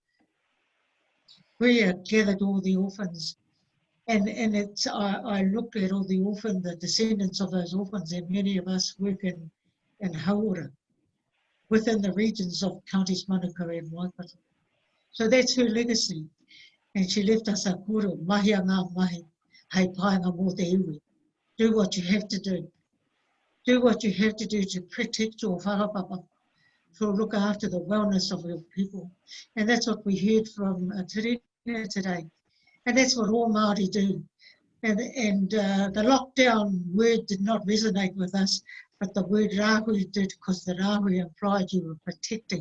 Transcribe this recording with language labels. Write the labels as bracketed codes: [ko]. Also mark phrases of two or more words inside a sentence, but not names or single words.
[en] Puia gathered all the orphans. And it's I look at all the the descendants of those orphans, and many of us work in Hauora, within the regions of counties Manukau and Waikato. So that's her legacy. And she left us [mi] a koro, mahi a ngā mahi, hei paenga mō te iwi. [en] Do what you have to do. Do what you have to do to protect your whakapapa, to look after the wellness of your people. And that's what we heard from Terina today. And that's what all Māori do. And the lockdown word did not resonate with us, but the word rahui did, because the rahui implied you were protecting.